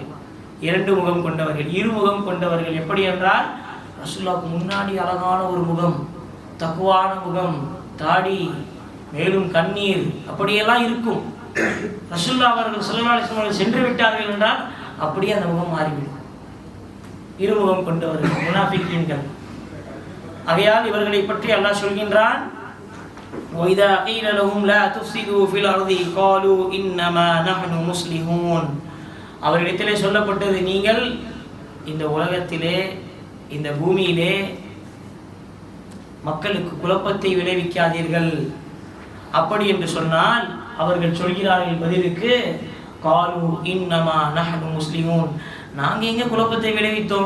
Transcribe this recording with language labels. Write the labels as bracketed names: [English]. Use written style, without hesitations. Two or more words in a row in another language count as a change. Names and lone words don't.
[Tamil] இரண்டு முகம் கொண்டவர்கள், இருமுகம் கொண்டவர்கள். எப்படி என்றால், ரசூலுல்லாஹ்வுக்கு முன்னாடி அழகான ஒரு முகம், தக்குவான முகம், தாடி, மேலும் கண்ணீர், அப்படியெல்லாம் இருக்கும். ரசூலுல்லாஹ் அவர்கள் [Arabic] صلى الله عليه وسلم [Tamil] சென்று விட்டார்கள் என்றால் அப்படியே அந்த முகம் மாறிவிடும். இருமுகம் கொண்டவர்கள் முனாஃபிகீன்கள். ஆகையால் இவர்களை பற்றி அல்லாஹ் சொல்கின்றான், [Arabic] وَإِذَا قِيلَ لَهُمْ لَا تُفْسِدُوا فِي الْأَرْضِ قَالُوا إِنَّمَا نَحْنُ مُصْلِحُونَ. [Tamil] அவர்களிடத்திலே சொல்லப்பட்டது, நீங்கள் இந்த உலகத்திலே, இந்த பூமியிலே மக்களுக்கு குழப்பத்தை விளைவிக்காதீர்கள். அப்படி என்று சொன்னால் அவர்கள் சொல்கிறார்கள் பதிலுக்கு, [Arabic] قالوا إنما نحن مسلمون, [Tamil] நாங்க எங்க குழப்பத்தை விளைவித்தோம்?